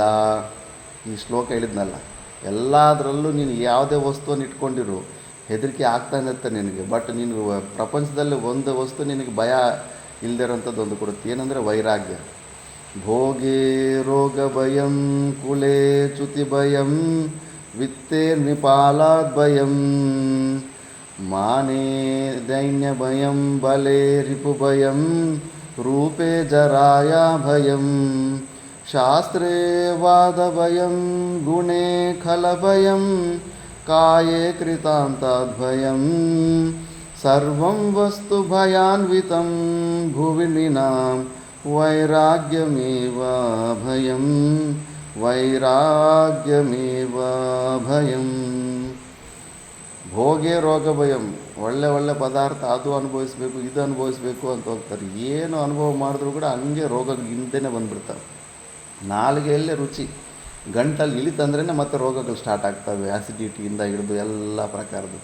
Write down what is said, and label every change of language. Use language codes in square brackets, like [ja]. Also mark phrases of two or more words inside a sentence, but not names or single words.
[kn] ಈ ಶ್ಲೋಕ ಹೇಳಿದ್ನಲ್ಲ, ಎಲ್ಲದರಲ್ಲೂ ನೀನು ಯಾವುದೇ ವಸ್ತುವನ್ನು ಇಟ್ಕೊಂಡಿರು, ಹೆದರಿಕೆ ಆಗ್ತಾನೆ ಇರುತ್ತೆ ನಿನಗೆ. ಬಟ್ ನೀನು ಪ್ರಪಂಚದಲ್ಲಿ ಒಂದು ವಸ್ತು ನಿನಗೆ ಭಯ ಇಲ್ಲದಿರೋಂಥದ್ದು ಒಂದು ಕೊಡುತ್ತೆ, ಏನಂದರೆ ವೈರಾಗ್ಯ. [sa] ಭೋಗೇ ರೋಗ ಭಯಂ, ಕುಲೇ ಚ್ಯುತಿ ಭಯಂ, ವಿತ್ತೇ ನೃಪಾಲಾದ್ ಭಯಂ, ಮಾನೇ ದೈನ್ಯ ಭಯಂ, ಬಲೇ ರಿಪು ಭಯಂ, ರೂಪೇ ಜರಾಯ ಭಯಂ, ಶಾಸ್ತ್ರೇ ವಾದ ಭಯಂ, ಗುಣೇ ಖಲ ಭಯಂ, ಕಾಯೇ ಕೃತಾಂತಾದ್ ಭಯಂ, ಸರ್ವಂ ವಸ್ತು ಭಯಾನ್ವಿತಂ, ಭುವಿ ನೃಣಾಂ ವೈರಾಗ್ಯಮೇವ ಭಯಂ, ವೈರಾಗ್ಯಮೇವ ಭಯಂ. ಭೋಗೇ ರೋಗ ಭಯಂ, [kn] ಒಳ್ಳೆ ಪದಾರ್ಥ ಅದು ಅನುಭವಿಸ್ಬೇಕು, ಇದು ಅನುಭವಿಸ್ಬೇಕು ಅಂತ ಹೋಗ್ತಾರೆ. ಏನು ಅನುಭವ ಮಾಡಿದ್ರು ಕೂಡ ಹಂಗೆ ರೋಗಗಳು ಹಿಂದೆನೇ ಬಂದುಬಿಡ್ತವೆ. ನಾಲಿಗೆಯಲ್ಲೇ ರುಚಿ, ಗಂಟಲ್ಲಿ ಇಳಿತಂದ್ರೇ ಮತ್ತೆ ರೋಗಗಳು ಸ್ಟಾರ್ಟ್ ಆಗ್ತವೆ, ಆ್ಯಸಿಡಿಟಿಯಿಂದ ಹಿಡಿದು ಎಲ್ಲ ಪ್ರಕಾರದ್ದು.